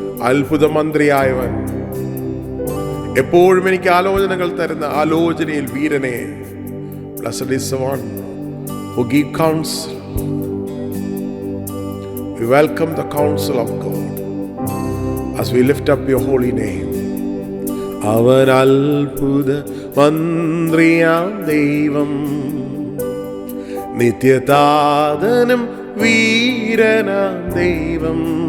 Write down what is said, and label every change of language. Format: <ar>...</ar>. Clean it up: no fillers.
<ml>അത്ഭുത മന്ത്രിയായവൻ, എപ്പോഴും എനിക്ക് ആലോചനകൾ തരുന്ന ആലോചനയിൽ വീരനെ.</ml> <en>Blessed is the one who give counsel. We welcome the counsel of God as we lift up your holy name.</en> <ml>അവൻ അത്ഭുത മന്ത്രിയാം ദൈവം, നിത്യതാതനും വീരനാം ദൈവം.</ml>